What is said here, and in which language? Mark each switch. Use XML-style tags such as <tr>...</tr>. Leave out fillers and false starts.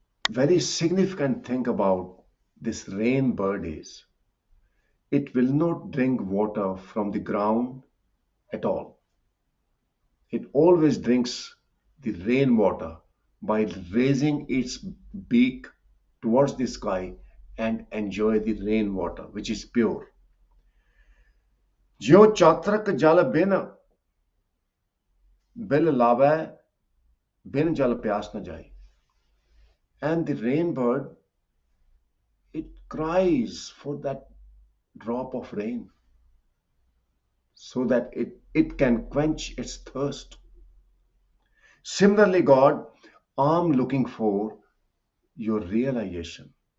<en>Very significant thing about this rain bird is it will not drink water from the ground at all. It always drinks the rainwater by raising its beak towards the sky and enjoy the rainwater, which is pure.</en> <hi>ज्यो चात्रक जल बिन bill लावै बिन जल प्यास न जाए.</hi> <en>And the rainbird, it cries for that drop of rain so that it can quench its thirst. Similarly, God, I'm looking for your realization.</en>